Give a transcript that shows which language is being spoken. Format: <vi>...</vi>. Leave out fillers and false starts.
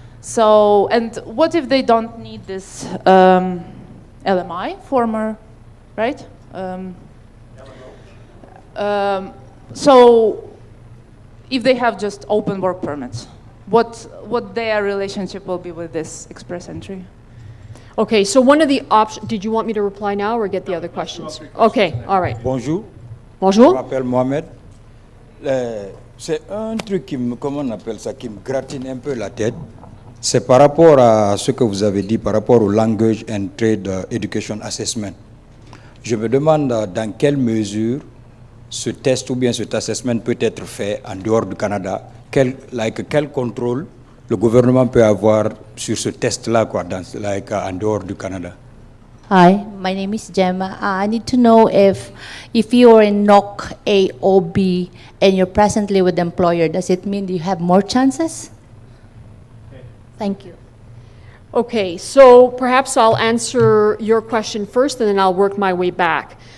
<en>So, and what if they don't need this LMI, former, right? So, if they have just open work permits, what their relationship will be with this express entry? Okay, so one of the options, did you want me to reply now or get the other questions? Okay, all right.</en> <fr>Bonjour. Bonjour. Je m'appelle Mohamed. C'est un truc comment on appelle ça, qui me gratine un peu la tête. C'est par rapport à ce que vous avez dit, par rapport au Language and Trade Education Assessment. Je me demande dans quelle mesure ce test ou bien cet assessment peut être fait en dehors du Canada. Quel contrôle le gouvernement peut avoir sur ce test-là, en dehors du Canada?</fr> <en>Hi, my name is Gemma. I need to know if you are in NOC A or B and you're presently with the employer, does it mean you have more chances? Thank you. Okay, so perhaps I'll answer your question first and then I'll work my way back.</en>